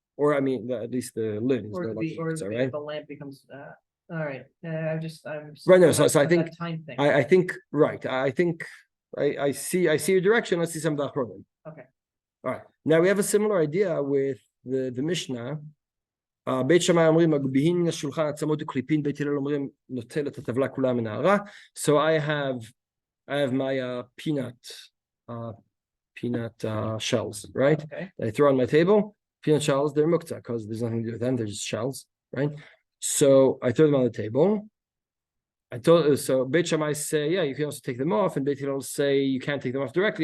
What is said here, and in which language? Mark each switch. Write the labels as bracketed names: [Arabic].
[English] Or I mean, at least the lid is no longer muktzah, right? The lamp becomes. All right. I'm right. No. So I think time thing. I think right. I think I see your direction. Let's see some of the problem. Okay. All right. Now we have a similar idea with the Mishnah. [Hebrew] בית שמאי אומרים מגביהין מן השולחן עצמות וקליפין, בית הלל אומרים נוטל את הטבלה כולה מנערה. [English] So I have my peanut shells, right? Okay. That I throw on my table. Peanut shells, they're muktze because there's nothing to do with them. They're just shells, right? So I throw them on the table. So Beit Shammai say, yeah, you can also take them off, and Beit Hillel say you can't take them off directly.